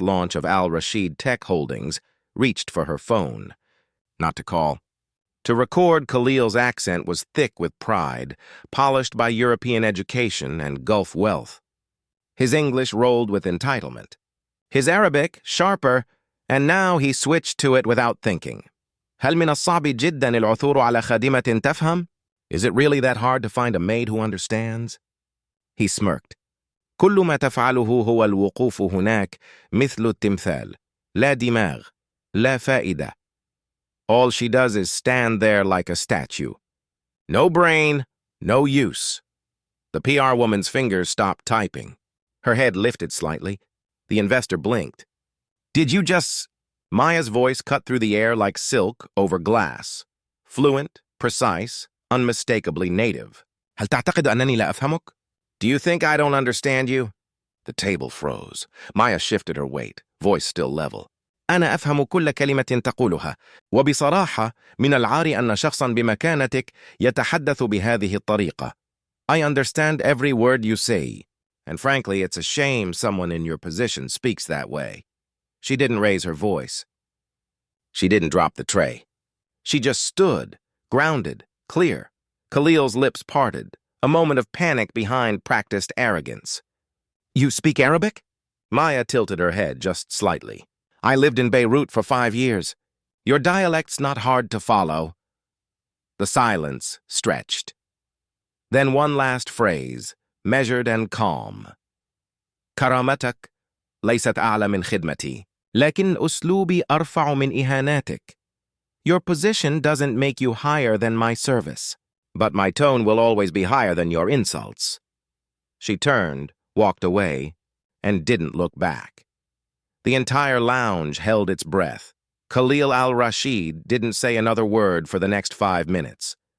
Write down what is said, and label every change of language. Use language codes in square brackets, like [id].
[en] launch of Al Rashid Tech Holdings, reached for her phone. Not to call. To record, Khalil's accent was thick with pride, polished by European education and Gulf wealth. His English rolled with entitlement. His Arabic, sharper, and now he switched to it without thinking. [ar] هل من الصعب جدا العثور على خادمة تفهم? [en] Is it really that hard to find a maid who understands? He smirked. [ar] كل ما تفعله هو الوقوف هناك مثل التمثال. لا دماغ. لا فائدة. [en] All she does is stand there like a statue. No brain, no use. The PR woman's fingers stopped typing. Her head lifted slightly. The investor blinked. "Did you just—" Maya's voice cut through the air like silk over glass. Fluent, precise, unmistakably native. [ar] هل تعتقد أنني لا أفهمك? [en] Do you think I don't understand you? The table froze. Maya shifted her weight, voice still level. [ar] أنا أفهم كل كلمة تقولها، وبصراحة من العار أن شخصاً بمكانتك يتحدث بهذه الطريقة. [en] I understand every word you say, and frankly, it's a shame someone in your position speaks that way. She didn't raise her voice. She didn't drop the tray. She just stood, grounded, clear. Khalil's lips parted, a moment of panic behind practiced arrogance. "You speak Arabic?" Maya tilted her head just slightly. "I lived in Beirut for 5 years. Your dialect's not hard to follow." The silence stretched. Then one last phrase, measured and calm. [ar] "كرامتك ليست أعلى من خدمتي، لكن أسلوبي أرفع من إهاناتك. [en] Your position doesn't make you higher than my service, but my tone will always be higher than your insults." She turned, walked away, and didn't look back. The entire lounge held its breath. Khalil al-Rashid didn't say another word for the next 5 minutes.